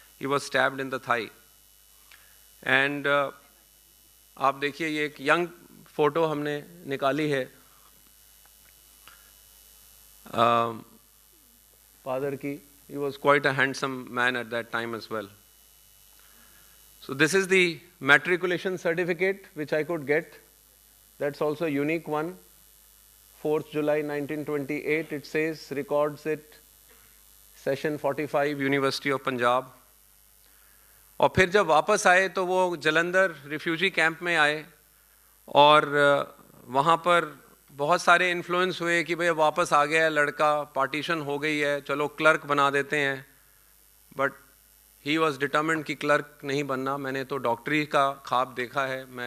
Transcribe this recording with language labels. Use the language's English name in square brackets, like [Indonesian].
[English] He was stabbed in the thigh. [Hindi] And आप देखिए ये एक यंग फोटो हमने निकाली है फादर की. [English] He was quite a handsome man at that time as well. So this is the matriculation certificate which I could get. That's also a unique one. 4th July 1928, it says, records it, session 45, University of Punjab. [Hindi] और फिर जब वापस आए तो वो Jalandhar refugee camp में आए, और वहाँ पर बहुत सारे इन्फ्लुएंस हुए कि भाई वापस आ गया है लड़का, पार्टीशन हो गई है, चलो क्लर्क बना देते हैं. [English] but he was determined [Hindi] कि क्लर्क नहीं बनना, मैंने तो डॉक्टरी का ख्वाब देखा है.